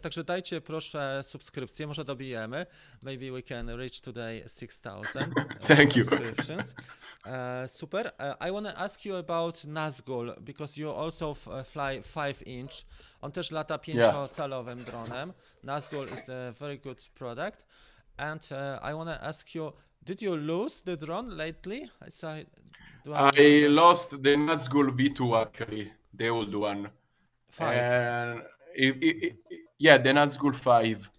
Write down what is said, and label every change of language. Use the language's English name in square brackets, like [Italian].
[Polish] Także dajcie proszę subskrypcję, może dobijemy. [English] Maybe we can reach today 6,000 Thank you. subscriptions. Super. I want to ask you about Nazgul, because you also fly 5-inch. [Polish] On też lata 5-calowym dronem. [English] Nazgul is a very good product. And I want to ask you, did you lose the drone lately? I lost the Nazgul V2 actually, the old one. 5. And yeah, the Nazgul 5,